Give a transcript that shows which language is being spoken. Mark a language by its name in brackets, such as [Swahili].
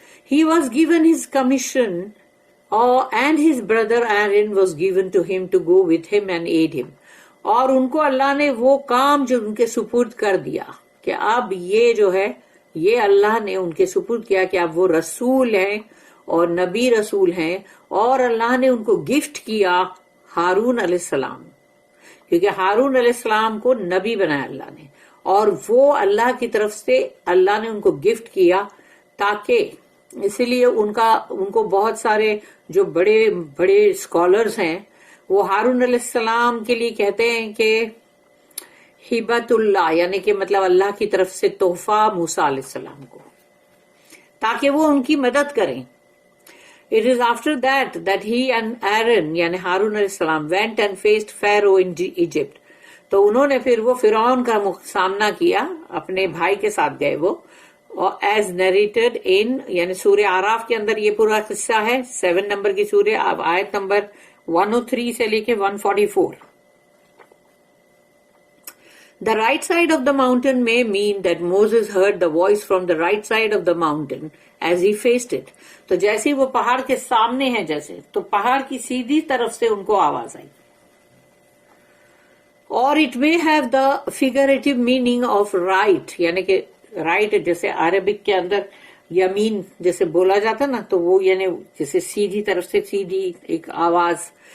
[English] He was given his commission and his brother Aaron was given to him to go with him and aid him. [Urdu] اور ان کو اللہ نے وہ کام جو ان کے سپرد کر دیا کہ اب یہ جو ہے یہ اللہ نے ان کے سپرد کیا کہ اب وہ رسول ہیں اور نبی رسول ہیں، اور اللہ نے ان کو گفٹ کیا ہارون علیہ السلام، کیونکہ ہارون علیہ السلام کو نبی بنایا اللہ نے، اور وہ اللہ کی طرف سے اللہ نے ان کو گفٹ کیا، تاکہ اسی لیے ان کو بہت سارے جو بڑے بڑے اسکالرز ہیں وہ ہارون علیہ السلام کے لیے کہتے ہیں کہ ہبت اللہ، یعنی کہ مطلب اللہ کی طرف سے تحفہ موسیٰ علیہ السلام کو، تاکہ وہ ان کی مدد کریں. [English] It is after that he and Aaron یعنی ہارون علیہ السلام went and faced Pharaoh in Egypt. [Urdu] تو انہوں نے پھر وہ فرعون کا سامنا کیا، اپنے بھائی کے ساتھ گئے وہ، [English] as narrated in [Urdu] یعنی سورہ آراف کے اندر یہ پورا قصہ ہے، 7 نمبر کی سورہ، اب آیت نمبر 103 سے لے کے 144. [English] The right side of the mountain may mean that Moses heard the voice from the right side of the mountain as he faced it. [Urdu] تو جیسے وہ پہاڑ کے سامنے ہے جیسے، تو پہاڑ کی سیدھی طرف سے ان کو آواز آئی. اور [English] it may have the figurative meaning of right، [Urdu] یعنی کہ right جیسے عربک کے اندر یمین جیسے بولا جاتا نا، تو وہ یعنی جیسے سیدھی طرف سے سیدھی ایک آواز.